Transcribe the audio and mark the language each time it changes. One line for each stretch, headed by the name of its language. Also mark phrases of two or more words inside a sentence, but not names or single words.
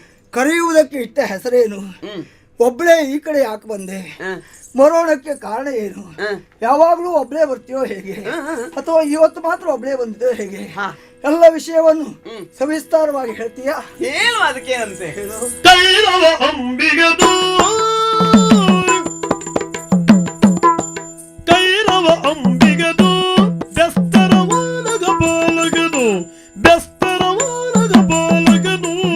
Kannada: ಕರೆಯುವುದಕ್ಕೆ ಇಟ್ಟ ಹೆಸರೇನು? ಹ್ಮ್ ಒಬ್ಬಳೇ ಈ ಕಡೆ ಯಾಕೆ ಬಂದೆ? ಹ್ಮ್ ಮರೋಣಕ್ಕೆ ಕಾರಣ ಏನು? ಹ್ಮ್ ಯಾವಾಗಲೂ ಒಬ್ಬಳೇ ಬರ್ತೀಯೋ ಹೇಗೆ? ಅಥವಾ ಇವತ್ತು ಮಾತ್ರ ಒಬ್ಬಳೇ ಬಂದಿದ್ದೋ ಹೇಗೆ? ಹಾ. ಎಲ್ಲ ವಿಷಯವನ್ನು ಸವಿಸ್ತಾರವಾಗಿ ಹೇಳ್ತೀಯಾ? ಏನು ಅದಕ್ಕೇನಂತೆ? ಹೇಳು. ಕೈರವ ಅಂಬಿಗದು ಕೈರವ ಅಂಬಿಗದು ಬೆಸ್ತರವಾನಗ ಬಾಲಗನು ಬೆಸ್ತರವಾನಗ ಬಾಲಗನು